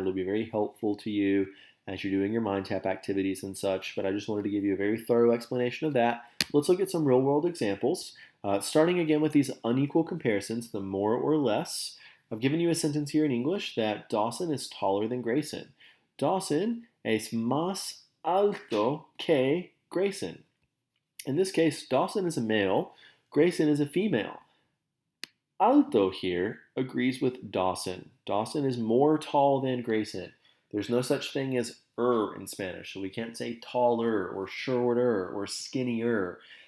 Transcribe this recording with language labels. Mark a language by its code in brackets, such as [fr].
[en] It'll be very helpful to you as you're doing your mind tap activities and such, but I just wanted to give you a very thorough explanation of that. Let's look at some real world examples. Starting again with these unequal comparisons, the more or less. I've given you a sentence here in English that Dawson is taller than Grayson. [es] Dawson es más alto que Grayson. [en] In this case, Dawson is a male, Grayson is a female. Alto here agrees with Dawson. Dawson is more tall than Grayson. There's no such thing as in Spanish, so we can't say taller or shorter or skinnier.